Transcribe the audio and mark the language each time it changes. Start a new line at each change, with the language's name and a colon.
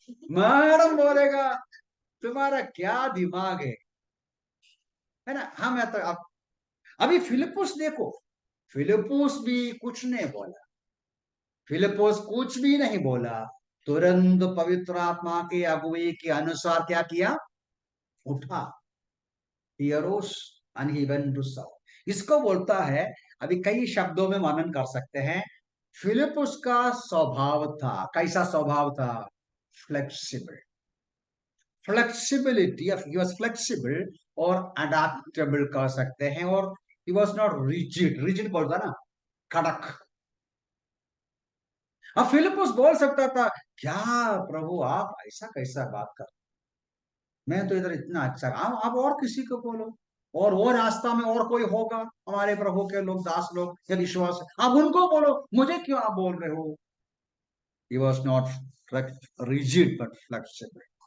Hindi: Madam बोलेगा तुम्हारा क्या दिमाग है ना? हम तो अब अभी फिलिपुस देखो, फिलिपुस भी कुछ नहीं बोला. फिलिपुस कुछ भी नहीं बोला. तुरंत पवित्र आत्मा की अगुवाई के अनुसार क्या किया? उठा.
English: He arose and he went to south.
Hindi: इसको बोलता है, अभी कई शब्दों में वर्णन कर सकते हैं. फिलिपुस का स्वभाव था, कैसा स्वभाव था? Flexible. Flexibility,
English: he was flexible और adaptable
Hindi: कर सकते हैं. और
English: He was not rigid.
Hindi: Rigid बोलता ना, कड़क. अब फिलिपुस बोल सकता था क्या प्रभु आप ऐसा कैसा बात कर, मैं तो इधर इतना अच्छा. आप और किसी को बोलो, और वो रास्ता में और कोई होगा हमारे प्रभु के लोग, दास लोग या विश्वास, आप उनको बोलो, मुझे क्यों आप बोल रहे हो?
English: He was not rigid but flexible.